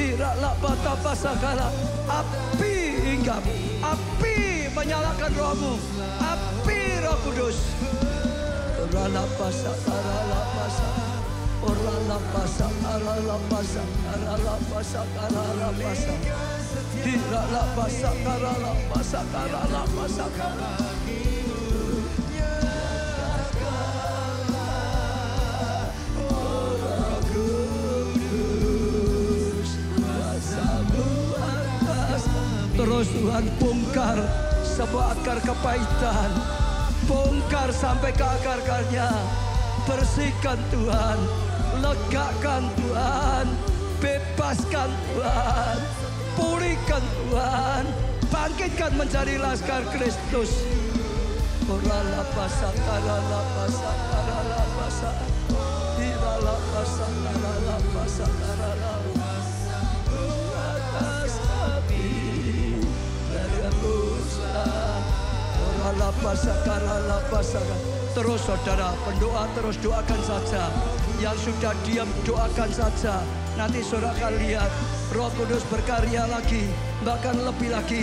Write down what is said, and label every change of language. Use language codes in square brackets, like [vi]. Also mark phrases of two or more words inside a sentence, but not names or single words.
[id] Hiraklah bata pasakala. Api hinggap, api menyalakan rohmu, api Roh Kudus. Orala pasak, arala pasak, orala pasak, arala pasak, arala pasak, arala pasak. Hiraklah pasak, arala pasak, arala pasak. Terus Tuhan bongkar semua akar kepahitan, bongkar sampai ke akar-akarnya. Bersihkan Tuhan, legakan Tuhan, bebaskan Tuhan, pulihkan Tuhan, bangkitkan menjadi laskar Kristus. Orala pasak, arala pasak, arala pasak, hirala pasak, arala pasak, arala Terus saudara pendoa, terus doakan saja. Yang sudah diam doakan saja. Nanti saudara akan lihat Roh Kudus berkarya lagi, bahkan lebih lagi.